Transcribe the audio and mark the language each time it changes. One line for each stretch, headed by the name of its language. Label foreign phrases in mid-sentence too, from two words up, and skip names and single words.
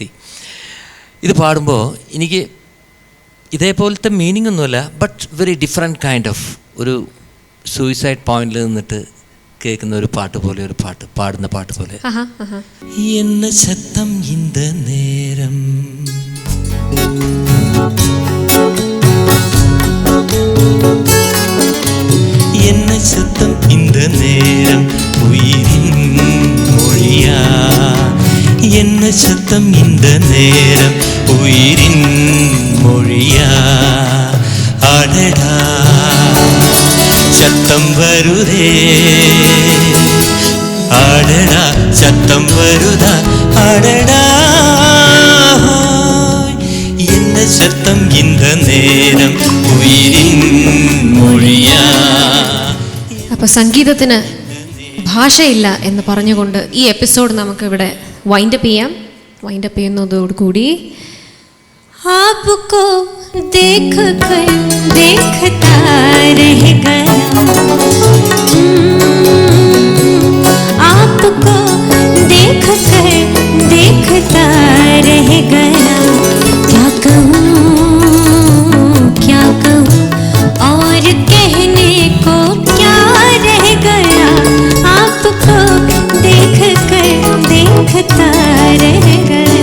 Malayalam: ഇത് പാടുമ്പോൾ എനിക്ക് ഇതേപോലത്തെ മീനിങ് ഒന്നുമല്ല,
English: but very different kind of
Malayalam: ഒരു
English: suicide point
Malayalam: നിന്നിട്ട് കേൾക്കുന്ന ഒരു പാട്ട് പോലെ, ഒരു പാട്ട് പാടുന്ന പാട്ട് പോലെ.
Tamil: என்ன சத்தம் இந்த நேரம் என்ன சத்தம் இந்த நேரம் உயிரின் மொழியா, என்ன சத்தம் இந்த நேரம் உயிரின் மொழியா, அடடா சத்தம் வருதே, அடடா சத்தம் வருதா, அடடா என்ன சத்தம் இந்த நேரம் உயிரின் மொழியா.
Malayalam: അപ്പോൾ സംഗീതത്തിന് ഭാഷയില്ല എന്ന് പറഞ്ഞുകൊണ്ട് ഈ എപ്പിസോഡ് നമുക്ക് ഇവിടെ വൈൻഡപ്പ് ചെയ്യാം. വൈൻഡപ്പ് ചെയ്യുന്നതോടുകൂടി
Hindi: आपको देख कर देखता रह गया, आपको देख कर देखता रह गया, क्या कहूँ क्या कहूँ और कहने को क्या रह गया, आपको देख कर देखता रह गया।